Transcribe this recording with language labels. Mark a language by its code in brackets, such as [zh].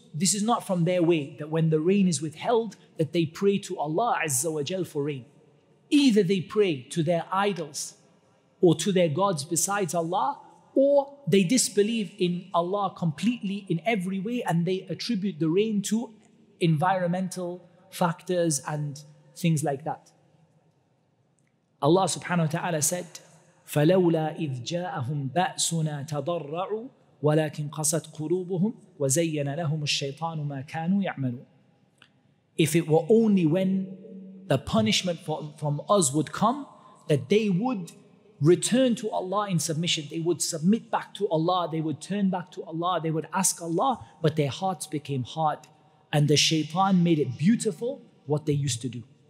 [en] This is not from their way, that when the rain is withheld, that they pray to Allah Azza wa Jal for rain. Either they pray to their idols or to their gods besides Allah, or they disbelieve in Allah completely in every way and they attribute the rain to environmental factors and things like that. Allah subhanahu wa ta'ala said, [ar] فَلَوْلَا إِذْ جَاءَهُمْ بَأْسُنَا تَضَرَّعُوا وَلَكِنْ قَسَتْ قُلُوبُهُمْ وَزَيَّنَ لَهُمُ الشَّيْطَانُ مَا كَانُوا يَعْمَلُونَ. [en] If it were only when the punishment from us would come, that they would return to Allah in submission, they would submit back to Allah, they would turn back to Allah, they would ask Allah, but their hearts became hard and the shaitan made it beautiful what they used to do.